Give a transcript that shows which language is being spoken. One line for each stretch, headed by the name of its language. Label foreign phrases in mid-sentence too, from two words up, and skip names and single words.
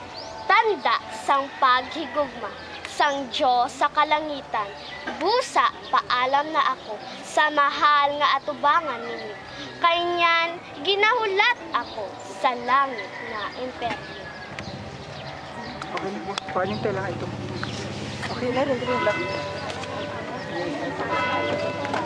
Hiligaynon: Tanda sang paghigugma, sang Diyos sa kalangitan, busa paalam na ako sa mahal nga atubangan ninyo. Kay niyan ginahulat ako sa langit na imperyo.
Filipino: Okay, paano yung tela ito? Okay na rin lang.